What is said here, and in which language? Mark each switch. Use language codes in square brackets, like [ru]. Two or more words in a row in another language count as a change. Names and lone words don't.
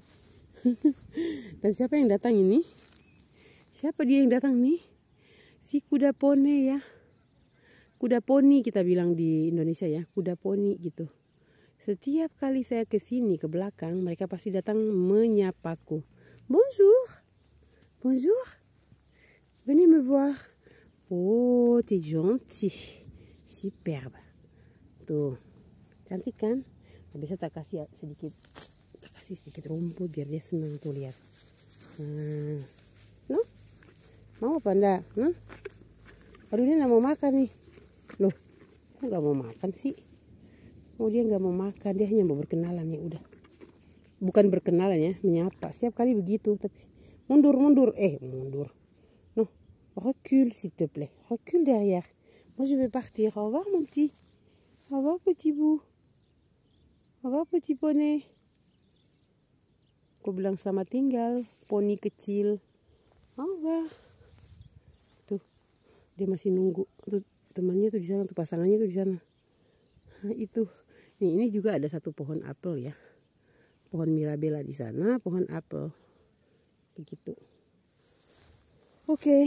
[id] Dan siapa yang datang ini? Siapa dia yang datang nih? Si kuda poni ya. Kuda poni kita bilang di Indonesia ya, kuda poni gitu. Setiap kali saya ke sini ke belakang, mereka pasti datang menyapaku. [fr] Bonjour, bonjour, venez me voir. Oh, t'es gentil, superbe. [id] Tuh, cantik kan? Bisa tak kasih sedikit rumput biar dia senang tuh lihat. No? Mau apa enggak? No? Aduh, dia nggak mau makan nih. Loh, kok nggak mau makan sih? Oh, dia nggak mau makan, dia hanya mau berkenalan ya udah. Bukan berkenalan ya, menyapa. Setiap kali begitu, tapi mundur. Mundur. [fr] Non, recule s'il te plaît. Recule derrière. Moi je vais partir. Au revoir mon petit. Au revoir petit bout. Au revoir petit poney. [id] Aku bilang selamat tinggal, poni kecil. [fr] Au revoir. [id] Tuh, dia masih nunggu. Tuh temannya tuh di sana, tuh pasangannya tuh di sana. Nah, itu. Nih, ini juga ada satu pohon apel ya. Pohon mirabella di sana, pohon apel. Begitu. Oke.